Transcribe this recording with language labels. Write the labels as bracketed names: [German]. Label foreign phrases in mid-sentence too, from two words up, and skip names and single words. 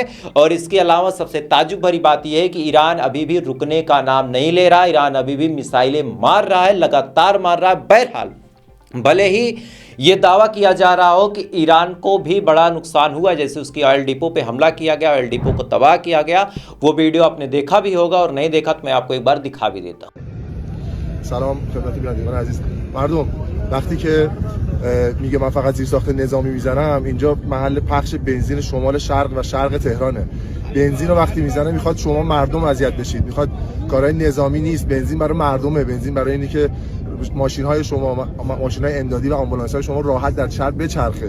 [Hindi] और इसके अलावा सबसे ताज्जुब भरी बात यह है कि ईरान अभी भी रुकने का नाम नहीं ले रहा, ईरान अभी भी मिसाइल मार रहा है, लगातार मार रहा है। बहरहाल, भले ही यह दावा किया जा रहा हो कि ईरान को भी बड़ा नुकसान हुआ, जैसे उसकी [English] oil depot [Hindi] पे हमला किया गया, [English] oil depot [Hindi] को तबाह किया गया, वो वीडियो आपने देखा भी होगा, और नहीं देखा तो मैं आपको एक बार दिखा भी देता हूं। [Persian] سلام خدمت بینندگان عزیز. مردم وقتی که میگه من فقط زیرساخت نظامی میزنم، اینجا محل پخش بنزین شمال شرق و شرق تهرانه. بنزین رو وقتی میزنه میخواد شما مردم اذیت بشید، میخواد کارهای نظامی نیست، بنزین برای مردمه، بنزین برای اینی که ماشین‌های شما، ماشین‌های امدادی و آمبولانس‌های شما راحت در شهر بچرخه.